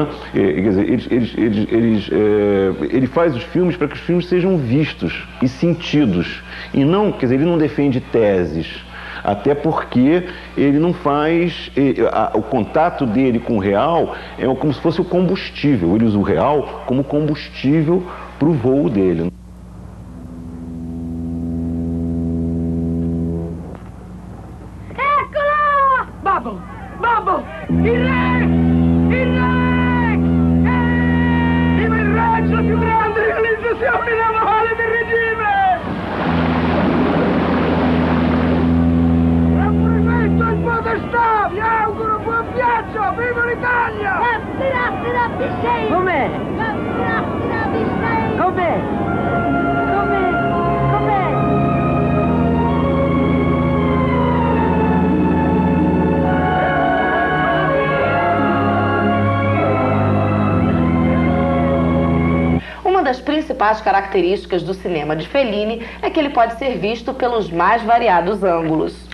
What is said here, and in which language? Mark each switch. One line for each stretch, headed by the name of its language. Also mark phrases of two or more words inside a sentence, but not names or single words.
Portuguese: Quer dizer, ele faz os filmes para que os filmes sejam vistos e sentidos. E não, quer dizer, ele não defende teses. Até porque ele não faz... o contato dele com o real é como se fosse o combustível. Ele usa o real como combustível para o voo dele.
Italian: Eccola! Babbo! Babbo! Il re! Il re! Viva il re! La più grande realizzazione navale del regime! Vi auguro buon viaggio! Viva l'Italia! Com'è? Com'è?
Portuguese: Uma das principais características do cinema de Fellini é que ele pode ser visto pelos mais variados ângulos.